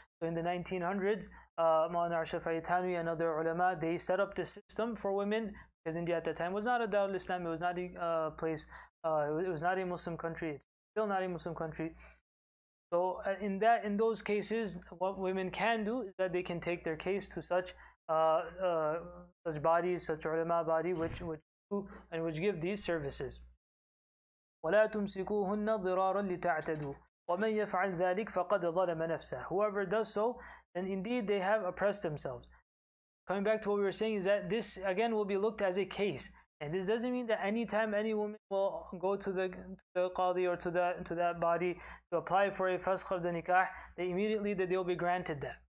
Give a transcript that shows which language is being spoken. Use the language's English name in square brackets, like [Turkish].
[English] So in the 1900s, Maulana Ashraf Ali Thanwi and other ulama, they set up this system for women, because India at that time was not a Darul Islam, it was not a place, it was not a Muslim country, it's still not a Muslim country. So in those cases, what women can do is that they can take their case to such bodies, such ulama body, which do and which give these services. [Arabic] ولا تمسكوهن ضرارا لتعتدوا ومن يفعل ذلك فقد ظلم نفسه. [English] Whoever does so, then indeed they have oppressed themselves. Coming back to what we were saying is that this again will be looked as a case. And this doesn't mean that anytime any woman will go to the qadi or to that body to apply for a fasakh of the nikah, that they'll be granted that.